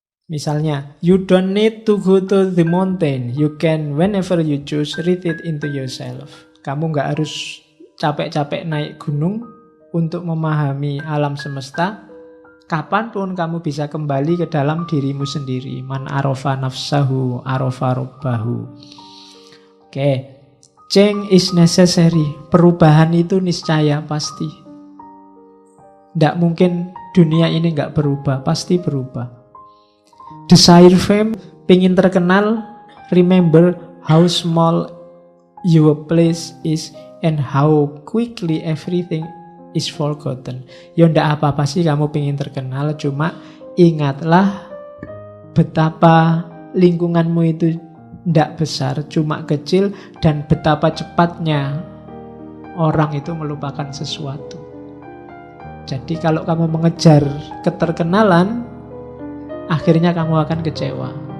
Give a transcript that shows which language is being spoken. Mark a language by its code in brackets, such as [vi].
[en] Misalnya, you don't need to go to the mountain. You can, whenever you choose, read it into yourself. [id] Kamu nggak harus capek-capek naik gunung untuk memahami alam semesta. Kapanpun kamu bisa kembali ke dalam dirimu sendiri. [ar] Man arofa nafsahu, arofa robbahu. Oke. [en] Change is necessary. [id] Perubahan itu niscaya pasti. Tidak mungkin dunia ini nggak berubah. Pasti berubah. [en] Desire fame, [id] pengen terkenal, [en] remember how small your place is and how quickly everything is forgotten. [id] Ya ndak apa-apa sih kamu pengen terkenal, cuma ingatlah betapa lingkunganmu itu ndak besar, cuma kecil, dan betapa cepatnya orang itu melupakan sesuatu. Jadi kalau kamu mengejar keterkenalan, akhirnya kamu akan kecewa.